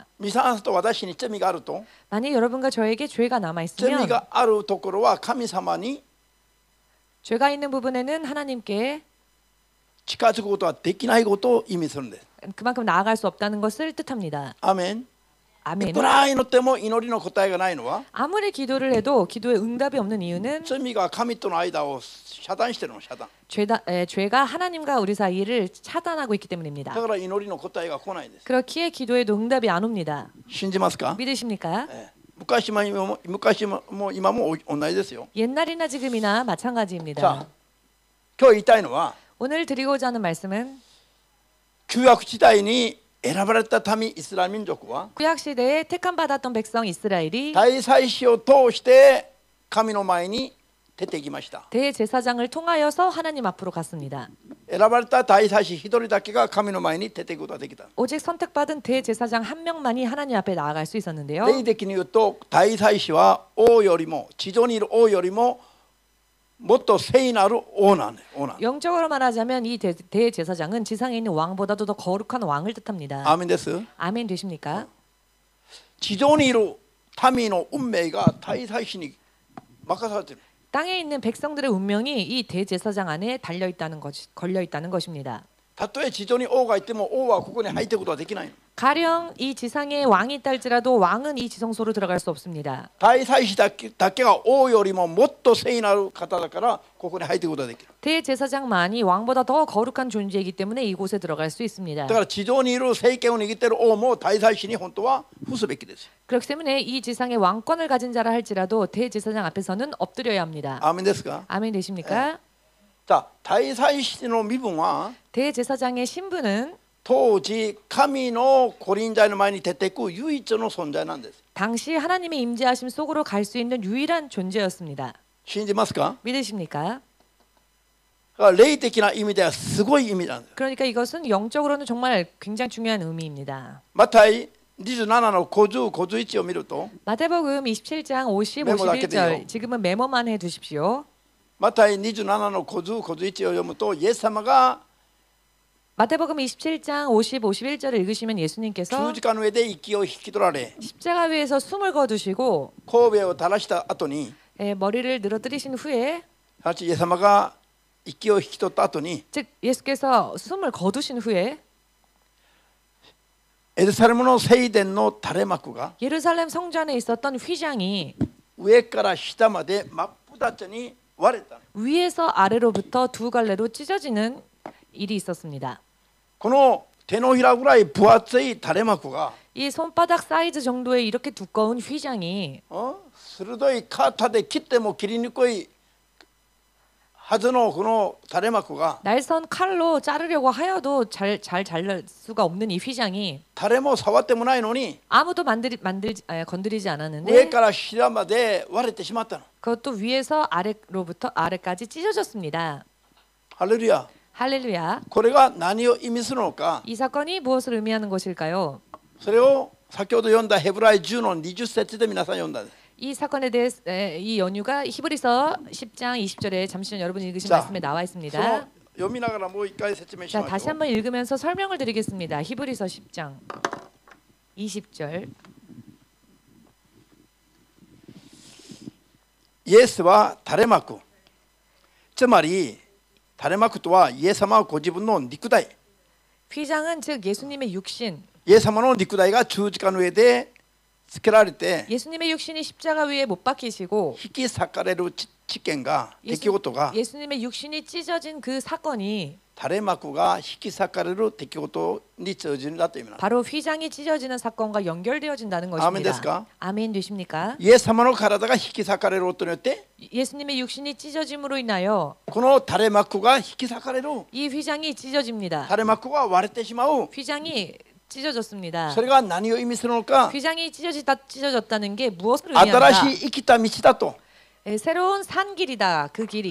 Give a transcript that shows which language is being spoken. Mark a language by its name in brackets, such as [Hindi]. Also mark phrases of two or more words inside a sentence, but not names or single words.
[Japanese] 皆さんと私に罪があると [Korean] 만약 여러분과 저에게 죄가 남아 [Japanese] 罪 [Korean] 있으면 [Japanese] があるところは神様に [Korean] 죄가 있는 부분에는 하나님께 [Japanese] 近づくことはできないことを意味するんです。 [Korean] 그만큼 나아갈 수 없다는 것을 뜻합니다. [Japanese] アーメン。い [Korean] 아멘. [Japanese] くら祈っても祈りの答えがないのは [Korean] 아무리 기도를 해도 기도에 응답이 없는 이유는 [Japanese] 罪が神との間を遮断してるの。遮断。 [Korean] 죄가 하나님과 우리 사이를 차단하고 있기 때문입니다. [Japanese] だから祈りの答えが来ないんです。 [Korean] 그렇기에 기도에도 응답이 안 옵니다. [Japanese] 信じますか？ [Korean] 믿으십니까? [Japanese] 昔も今も同じですよ。 [Korean] 옛날이나 지금이나 [Japanese] さあ [Korean] 마찬가지입니다. [Japanese] 今日言いたいのは [Korean] 오늘 드리고자 하는 말씀은 [Japanese] 旧約時代に選ばれた民イスラエル民族は [Korean] 구약 시대에 택함 받았던 백성 이스라엘이 [Japanese] 大祭司を通して神の前に出てきました。 [Korean] 대제사장을 통하여서 하나님 앞으로 갔습니다. [Japanese] 選ばれた大祭司一人だけが神の前に出ていくことができた。 [Korean] 오직 선택받은 대제사장 한 명만이 하나님 앞에 나아갈 수 있었는데요. [Japanese] 霊的に言うと大祭司は王よりも地上にいる王よりももっと聖なる王なんです。王なんです。 [Korean] 영적으로 말하자면 이 대제사장은 지상에 있는 왕보다도 더 거룩한 왕을 뜻합니다. [Japanese] アーメンです。 [Korean] 아멘 되십니까? [Japanese] 地上にいる民の運命が大祭司に任されている。 [Korean] 땅에 있는 백성들의 운명이 이 대제사장 안에 걸려 있다는 것입니다. [Japanese] たとえ地上に王がいても王はここに入っていくことはできないの。 [Korean] 가령 이 지상에 왕이 있다 할지라도 왕은 이 지성소로 들어갈 수 없습니다. [Japanese] 大祭司だけが王よりももっと聖なる方だからここに入っていくことができる。 [Korean] 대제사장만이 왕보다 더 거룩한 존재이기 때문에 이곳에 들어갈 수 있습니다. [Japanese] だから地上にいる政権を握っている王も大祭司に本当は服すべきです。 [Korean] 그렇기 때문에 이 지상에 왕권을 가진 자라 할지라도 대제사장 앞에서는 엎드려야 합니다. [Japanese] アーメンですか？ [Korean] 아멘 되십니까? [Japanese] さあ大祭司の身分は [Korean] 대제사장의 신분은 [Japanese] 当時神の御臨在の前に出ていく唯一の存在なんです。 [Korean] 당시 하나님의 임재하심 속으로 갈 수 있는 유일한 존재였습니다. [Japanese] 信じますか？ [Korean] 믿으십니까? [Japanese] だから霊的な意味ではすごい意味なんです。 [Korean] 그러니까 이것은 영적으로는 정말 굉장히 중요한 의미입니다. [Japanese] マタイ27の50、51を見ると [Korean] 마태복음 27장 50, 메모 닫게 돼요. 51절 지금은 메모만 해두십시오. [Japanese] マタイ27の50、51を読むとイエス様が [Korean] 마태복음 27장 50, 51절을 읽으시면 예수님께서 [Japanese] 十字架の上で息を引き取られ [Korean] 십자가 위에서 숨을 거두시고 [Japanese] 神戸を垂らした後に [Korean] 머리를 늘어뜨리신 후에 [Japanese] イエス様が息を引き取った後に [Korean] 즉 예수께서 숨을 거두신 후에 [Japanese] エルサレムの聖殿の垂れ幕が [Korean] 예루살렘 성전에 있었던 휘장이 [Japanese] 上から下まで真っ二つに割れた。 [Korean] 위에서 아래로부터 두 갈래로 찢어지는 일이 있었습니다. [Japanese] この手のひらぐらい分厚い垂れ幕が [Korean] 이 손바닥 사이즈 정도의 이렇게 두꺼운 휘장이 [Japanese] 鋭い刀で切っても切りにくいはずのこの垂れ幕が [Korean] 날선 칼로 자르려고 하여도 잘 자를 수가 없는 이 휘장이 [Japanese] 誰も触ってもないのに [Korean] 아무도 건드리지 [Japanese] 上 [Korean] 않았는데 [Japanese] から下まで割れてしまったの。 [Korean] 그것도 위에서 아래로부터 아래까지 찢어졌습니다. [Japanese] ハレルヤ。 [Korean] 할렐루야. [Japanese] これが何を意味するのか、 [Korean] 이 사건이 무엇을 의미하는 것일까요? [Japanese] それを先ほど読んだヘブライ10の20節で皆さん読んだんです。 [Korean] 이 사건에 대해 이 연유가 히브리서 10장 20절에 잠시 전 여러분이 읽으신 자, 말씀에 나와 [Japanese] その [Korean] 있습니다. [Japanese] 読みながらもう一回説明し [Korean] 자, [Japanese] まし [Korean] 다시 [Japanese] ょう。 [Korean] 한번 읽으면서 설명을 드리겠습니다. 히브리서 10장 20절. [Japanese] イエスは垂れ幕、つまり垂れ幕とはイエス様はご自分の肉体、 [Korean] 휘장은 즉 예수님의 육신, [Japanese] イエス様の肉体が十字架の上でつけられて [Korean] 예수님의 육신이 십자가 위에 못 박히시고 [Japanese] 引き裂かれる事件が出来事が [Korean] 예수님의 육신이 찢어진 그 사건이 [Japanese] 垂れ幕が引き裂かれる出来事に通じるんだという意味なんです。 [Korean] 바로 휘장이 찢어지는 사건과 연결되어진다는 것입니다. [Japanese] 아멘 ですか? [Korean] 아멘 되십니까? [Japanese] イエス様の体が引き裂かれることによって [Korean] 예수님의 육신이 찢어짐으로 인하여 [Japanese] この垂れ幕が引き裂かれる [Korean] 이 휘장이 찢어집니다. [Japanese] 垂れ幕が割れてしまう [Korean] 휘장이 찢어졌습니다. [Japanese] それが何を意味するのか [Korean] 휘장이 찢어졌다는 게 무엇을 [Japanese] 新 [Korean] 의미한다? [Japanese] しい生きた道だと [Korean] 새로운 산길이다. 그 길이